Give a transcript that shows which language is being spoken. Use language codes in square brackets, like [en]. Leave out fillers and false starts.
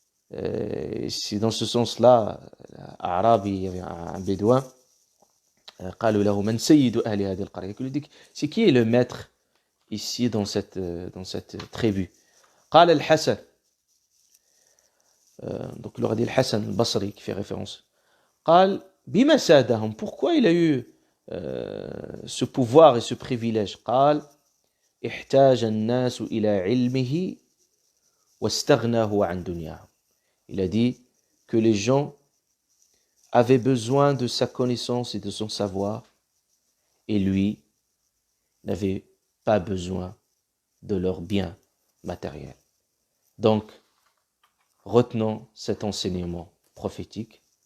[fr] C'est dans ce sens-là, Arabi, il y avait un bédouin, c'est qui est le maître ici dans cette tribu? [ar] قال الحسن, [fr] donc il leur a dit Al-Hassan al-Basri qui fait référence. [ar] قال بما سادهم, [fr] pourquoi il a eu ce pouvoir et ce privilège? [ar] قال احتاج الناس إلى علمه واستغناه عن دنياهم. [fr] Il a dit que les gens avaient besoin de sa connaissance et de son savoir, et lui n'avait pas besoin de leurs biens matériels. Donc, retenons cet enseignement prophétique.